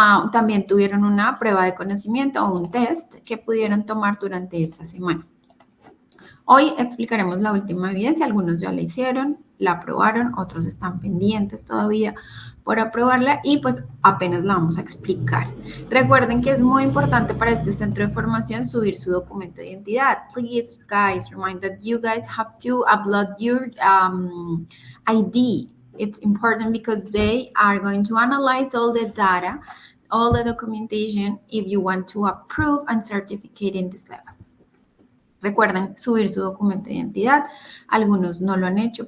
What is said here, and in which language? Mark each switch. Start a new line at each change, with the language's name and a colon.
Spanish: También tuvieron una prueba de conocimiento o un test que pudieron tomar durante esta semana. Hoy explicaremos la última evidencia, algunos ya la hicieron, la aprobaron, otros están pendientes todavía por aprobarla y pues apenas la vamos a explicar. Recuerden que es muy importante para este centro de formación subir su documento de identidad.
English: Please guys, remind that you guys have to upload your ID. It's important because they are going to analyze all the data, all the documentation if you want to approve and certificate in this level.
Spanish: Recuerden subir su documento de identidad. Algunos no lo han hecho.